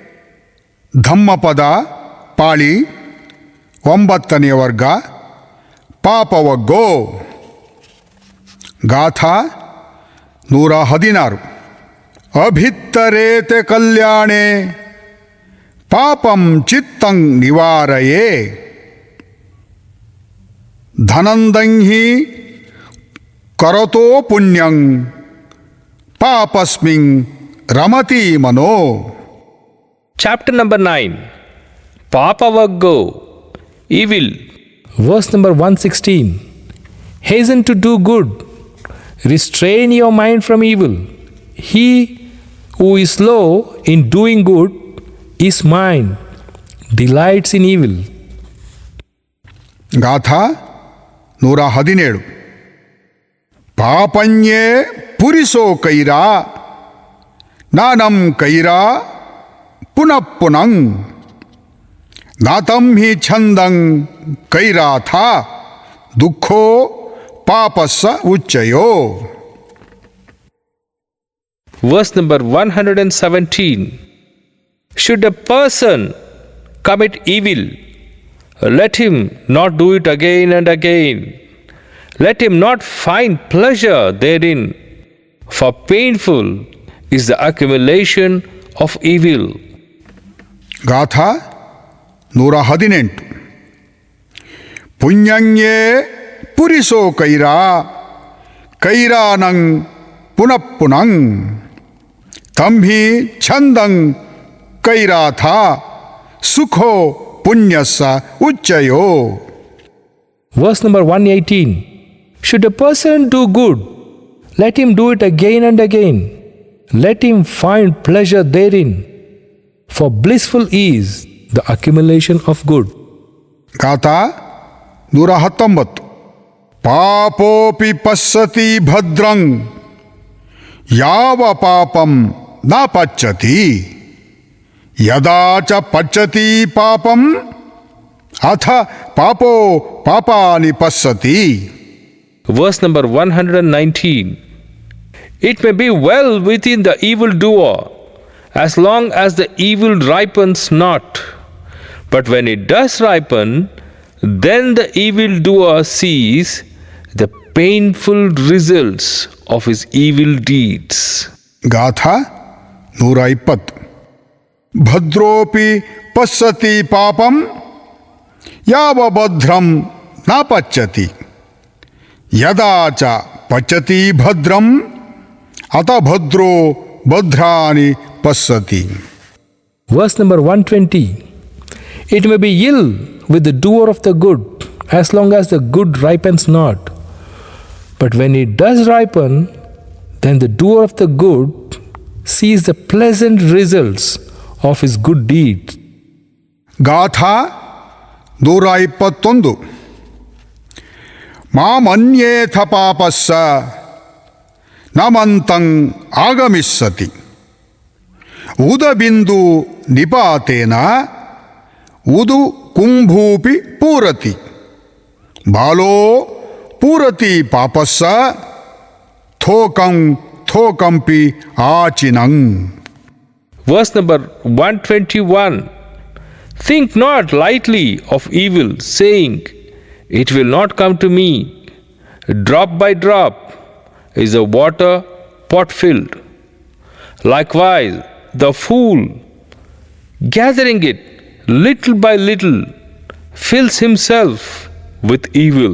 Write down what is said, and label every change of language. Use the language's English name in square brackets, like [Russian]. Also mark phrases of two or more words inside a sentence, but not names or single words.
[Kannada] ಧಮ್ಮಪದ ಪಾಳಿ 9ನೇ ವರ್ಗ ಪಾಪವಗ್ಗೋ. ಗಾಥಾ 116. [Pali] ಅಭಿತ್ತರೇತೆ ಕಲ್ಯಾಣೆ ಪಾಪಂ ಚಿತ್ತಂ ನಿವಾರಯೇ ಧನಂದಂಹಿ ಕರತೋ ಪುಣ್ಯಂ ಪಾಪಸ್ಮಿಂ ರಮತಿ ಮನೋ. [English] Chapter number 9. Papavaggo, evil. Verse number 116. Hasten to do good. Restrain your mind from evil. He who is slow in doing good is mine, delights in evil. [Kannada] ಗಾಥಾ 117. [Pali] ಪಾಪನ್ಯೇ ಪುರಿಸೋ ಕೈರಾ ನಾನಂ ಕೈರಾ ಪುನಃ ಪುನಃ ನಾತಂ ಹಿ ಛಂದಂ ಕೈರಾಥ ದುಃಖೋ ಪಾಪಸ್ಸ ಉಚ್ಚಯೋ. [English] Verse number 117. Should a person commit evil, let him not do it again and again. Let him not find pleasure therein, for painful is the accumulation of evil. [Kannada] ಗಾಥಾ 118. [Pali] ಪುಣ್ಯಂಯೇ ಪುರಿಸೋ ಕೈರಾ ಕೈರಾನಂ ಪುನಃ ಪುನಃ ತಂಹಿ ಛಂದಂ ಕೈರಾಥ ಸುಖೋ ಪುಣ್ಯಸ್ಸ ಉಚ್ಚಯೋ. [English] Verse number 118. Should a person do good, let him do it again and again. Let him find pleasure therein, for blissful is the accumulation of good. [Kannada] ಗಾಥಾ 119. [Pali] ಪಾಪೋಪಿ ಪಶ್ಯತಿ ಭದ್ರಂ ಯಾವ ಪಾಪಂ ನ ಪಚ್ಚತಿ ಯದಾ ಚ ಪಚ್ಚತಿ ಪಾಪಂ ಅಥ ಪಾಪೋ ಪಾಪಾನಿ ಪಶ್ಯತಿ. [English] Verse number 119. It may be well within the evildoer as long as the evil ripens not. But when it does ripen, then the evildoer sees the painful results of his evil deeds. [Kannada] ಗಾಥಾ 120. [Pali] ಭದ್ರೋಪಿ ಪಶ್ಯತಿ ಪಾಪಂ ಯಾವ ಭದ್ರಂ ನ ಪಚ್ಚತಿ ಯದಾ ಚ ಪಚ್ಚತಿ ಭದ್ರಂ ಅತ ಭದ್ರೋ ಭದ್ರಾನಿ ಪಶ್ಯತಿ. [English] Verse number 120. It may be ill with the doer of the good as long as the good ripens not. But when it does ripen, then the doer of the good sees the pleasant results of his good deeds. [Kannada] ಗಾಥಾ 121. [Pali] ಮಾಮನ್ಯೇಥ ಪಾಪಸ್ಸ ನಮಂತಂ ಆಗಮಿಸ್ಸತಿ ಉದಬಿಂದು ನಿಪಾತೇನ ಉದು ಕುಂಭೂಪಿ ಪೂರತಿ ಬಾಲೋ ಪೂರತಿ ಪಾಪಸ್ಸ ಥೋಕಂ ಥೋಕಂಪಿ ಆಚಿನಂ. [English] Verse number 121. Think not lightly of evil, saying, it will not come to me. Drop by drop is a water pot filled. Likewise, the fool, gathering it little by little, fills himself with evil.